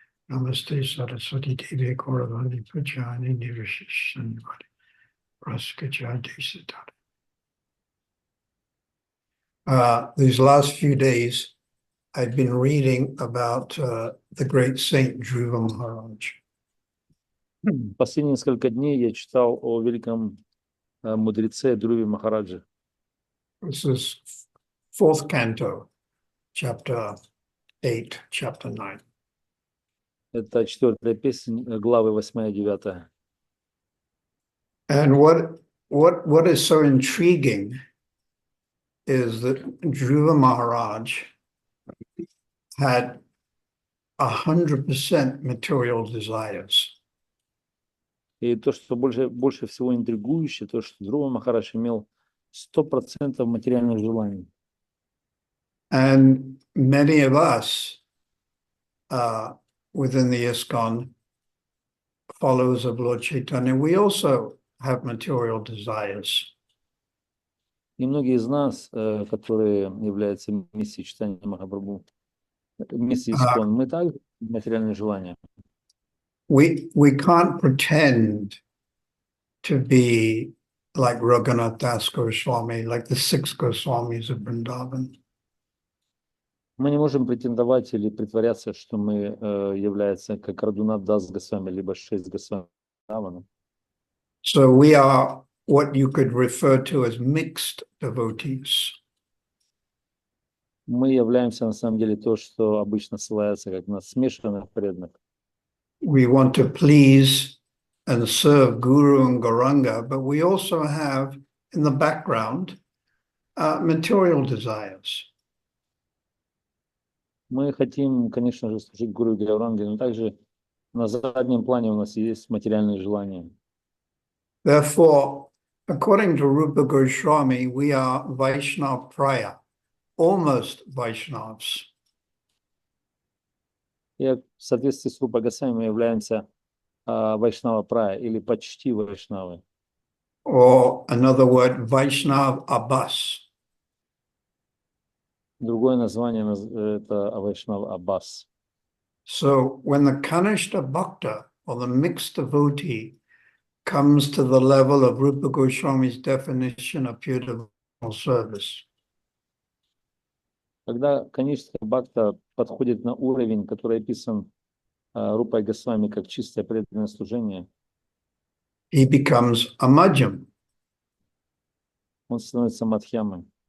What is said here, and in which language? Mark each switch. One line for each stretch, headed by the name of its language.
Sanskrit: Namaste Saraswati Devi Gauravani Pujani Nirvishishanyavadi Praskajade Siddhara.
English: These last few days, I've been reading about the great saint Dhruva Maharaj.
Russian: Последние несколько дней я читал о великом мудреце Dhruve Махараджа.
English: This is fourth canto, chapter 8, chapter 9.
Russian: Это 4-я песня, главы 8 и 9.
English: And what is so intriguing is that Dhruva Maharaj had 100% material desires.
Russian: И то, что больше всего интригующе, то, что Dhruva Махарадж имел 100% материальных желаний.
English: And many of us within the ISKCON, followers of Lord Chaitanya, we also have material desires.
Russian: И многие из нас, которые являются миссией Чайтаньи Махапрабху, миссией ISKCON, мы также материальные желания.
English: We can't pretend to be like Raghunath Das Goswami, like the 6 Goswamis of Vrindavan.
Russian: Мы не можем претендовать или притворяться, что мы являемся как Рагунат Дас Госвами, либо 6 Госвами.
English: So we are what you could refer to as mixed devotees.
Russian: Мы являемся на самом деле то, что обычно ссылается как на смешанных преданных.
English: We want to please and serve Guru and Gauranga, but we also have in the background material desires.
Russian: Мы хотим, конечно же, служить Гуру и Гауранге, но также на заднем плане у нас есть материальные желания.
English: Therefore, according to Rupa Goswami, we are Vaishnava Praya, almost Vaishnavas.
Russian: И в соответствии с Рупа Госвами мы являемся Вайшнава Прая или почти Вайшнавы.
English: Or another word, Vaishnav Abbas.
Russian: Другое название это Вайшнав Аббас.
English: So when the Kanishta Bhakta, or the mixed devotee, comes to the level of Rupa Goswami's definition of pure devotional service,
Russian: когда Каништа Бхакта подходит на уровень, который описан Рупой Госвами как чистое преданное служение,
English: he becomes a madhyam.
Russian: он становится мадхьямой.